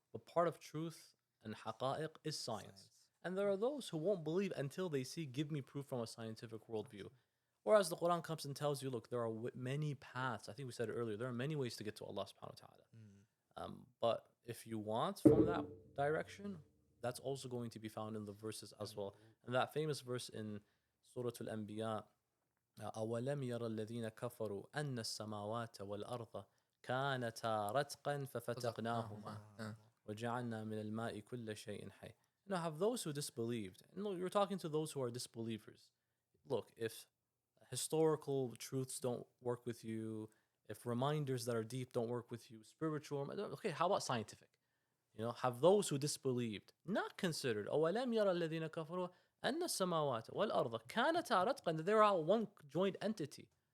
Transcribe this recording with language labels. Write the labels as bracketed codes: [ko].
[en] But part of truth and haqa'iq is science. And there are those who won't believe until they see, give me proof from a scientific worldview. Whereas the Quran comes and tells you, look, there are many paths. I think we said it earlier. There are many ways to get to Allah subhanahu wa ta'ala. But if you want from that direction, that's also going to be found in the verses as well. And that famous verse in Surah Al-Anbiya, [ar] أَوَلَمْ يَرَ الَّذِينَ كَفَرُوا أَنَّ السَّمَاوَاتَ وَالْأَرْضَ كَانَتَا رَتْقًا فَفَتَقْنَاهُمَا وَجَعَلْنَا مِنَ الْمَاءِ كُلَّ شَيْءٍ حَيٍّ. [en] Now, have those who disbelieved. And look, you're talking to those who are disbelievers. Look, if historical truths don't work with you, if reminders that are deep don't work with you, spiritual, okay, how about scientific? You know, have those who disbelieved not considered, [ar] أَوَلَمْ يَرَ الَّذِينَ كَفَرُوا أَنَّ السَّمَاوَاتَ وَالْأَرْضَ كَانَتَا رَتْقًا, [en] that they are all one joined entity.